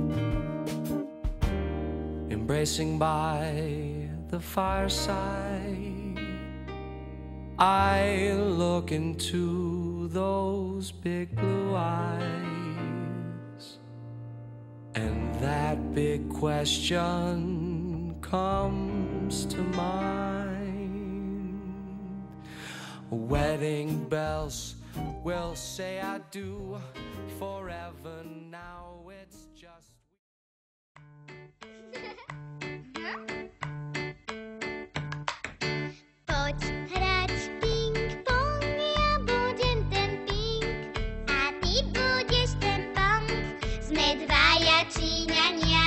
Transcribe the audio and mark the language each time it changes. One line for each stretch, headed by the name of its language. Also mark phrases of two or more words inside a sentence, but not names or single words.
English: Embracing by the fireside, I look into those big blue eyes, and that big question comes to mind. Wedding bells will say I do forever. Now it's just
Slovak: Poď hrať ping-pong, ja budem ten ping a ty budeš ten pong. Sme dvaja Číňania.